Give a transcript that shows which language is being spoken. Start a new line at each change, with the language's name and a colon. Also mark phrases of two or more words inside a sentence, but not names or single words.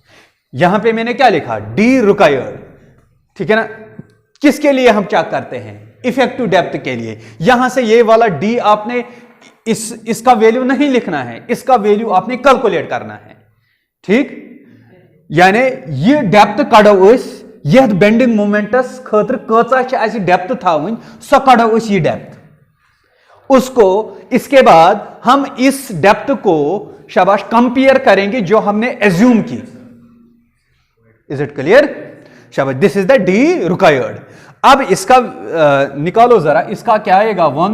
Hindi: यहां पे मैंने क्या लिखा? D रिक्वायर्ड, ठीक है ना। किसके लिए हम चेक करते हैं?
English: effective depth
Hindi: के लिए। यहां से ये वाला डी आपने इसका वैल्यू नहीं लिखना है, इसका वैल्यू आपने कैलकुलेट करना है।
Kashmiri: ठीक, यानी ये डेप्थ कड़ो यह
English: bending moments
Kashmiri: खतर कचा डेप्थ थावन, सो कड़ो ये डेप्थ उसको।
Hindi: इसके बाद हम इस डेप्थ को शाबाश कंपेयर करेंगे जो हमने एज्यूम की।
English: Is it clear?
Hindi: शाबाश,
English: this is the D required.
Hindi: अब इसका निकालो जरा, इसका क्या आएगा?